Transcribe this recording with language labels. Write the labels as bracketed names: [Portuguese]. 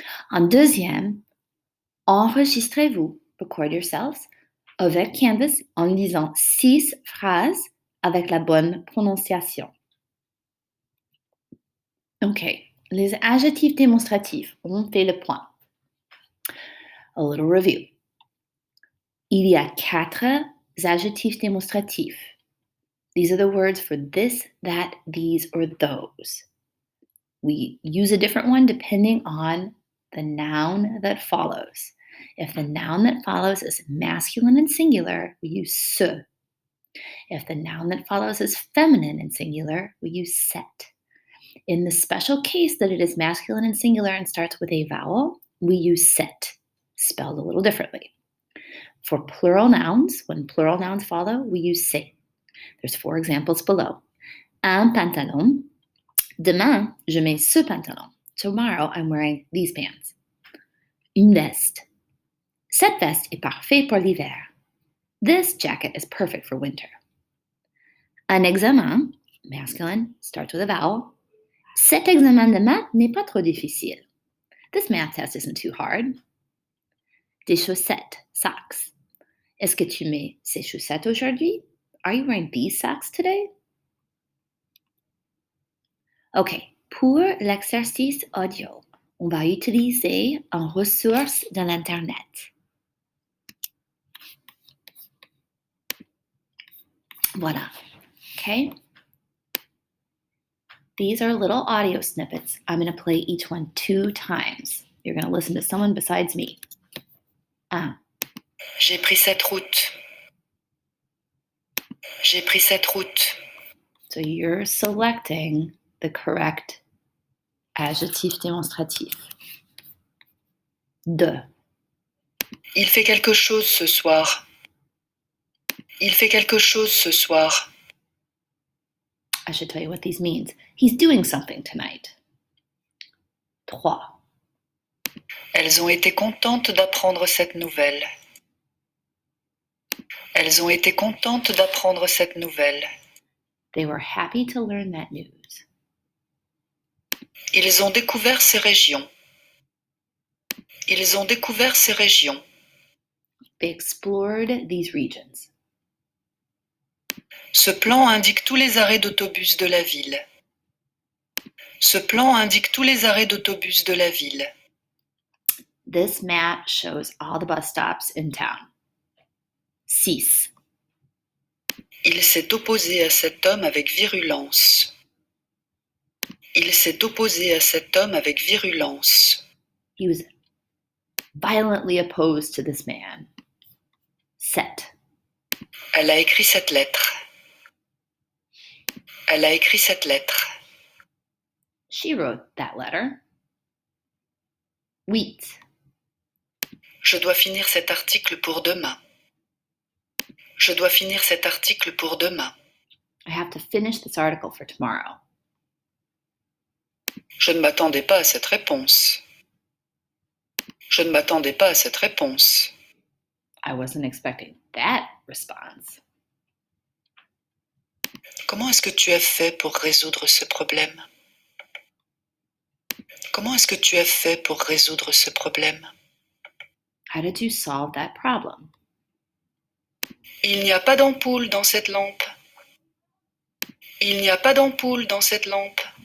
[French] En deuxième, enregistrez-vous, [English] record yourselves, [French] avec Canvas en lisant 6 phrases avec la bonne prononciation. OK. Les adjectifs démonstratifs, on fait le point. [English] A little review. [French] Il y a 4 adjectifs démonstratifs. [English] These are the words for this, that, these, or those. We use a different one depending on the noun that follows. If the noun that follows is masculine and singular, we use se. If the noun that follows is feminine and singular, we use set. In the special case that it is masculine and singular and starts with a vowel, we use set, spelled a little differently. For plural nouns, when plural nouns follow, we use se. There's 4 examples below. [French] Un pantalon. Demain, je mets ce pantalon. [English] Tomorrow, I'm wearing these pants. [French] Une veste. Cette veste est parfaite pour l'hiver. [English] This jacket is perfect for winter. [French] Un examen, [English] masculine, starts with a vowel. [French] Cet examen de maths n'est pas trop difficile. [English] This math test isn't too hard. [French] Des chaussettes, [English] socks. [French] Est-ce que tu mets ces chaussettes aujourd'hui? [English] Are you wearing these socks today? OK. [French] Pour l'exercice audio, on va utiliser une ressource de l'Internet. Voilà. OK? [English] These are little audio snippets. I'm going to play each one 2 times. You're going to listen to someone besides me. 1. [French] J'ai pris cette route. J'ai pris cette route. [English] So you're selecting the correct adjectif démonstratif. 2. [French] Il fait quelque chose ce soir. Il fait quelque chose ce soir. [English] I should tell you what these means. He's doing something tonight. 3. [French] Elles ont été contentes d'apprendre cette nouvelle. Elles ont été contentes d'apprendre cette nouvelle. [English] They were happy to learn that news. [French] Ils ont découvert ces régions. Ils ont découvert ces régions. [English] They explored these regions. [French] Ce plan indique tous les arrêts d'autobus de la ville. Ce plan indique tous les arrêts d'autobus de la ville. [English] This map shows all the bus stops in town. 6. [French] Il s'est opposé à cet homme avec virulence. Il s'est opposé à cet homme avec virulence. [English] He was violently opposed to this man. 7. [French] Elle a écrit cette lettre. Elle a écrit cette lettre. [English] She wrote that letter. 8. [French] Je dois finir cet article pour demain. Je dois finir cet article pour demain. [English] I have to finish this article for tomorrow. [French] Je ne m'attendais pas à cette réponse. Je ne m'attendais pas à cette réponse. [English] I wasn't expecting that response. [French] Comment est-ce que tu as fait pour résoudre ce problème? Comment est-ce que tu as fait pour résoudre ce problème? [English] How did you solve that problem? [French] Il n'y a pas d'ampoule dans cette lampe. Il n'y a pas d'ampoule dans cette lampe.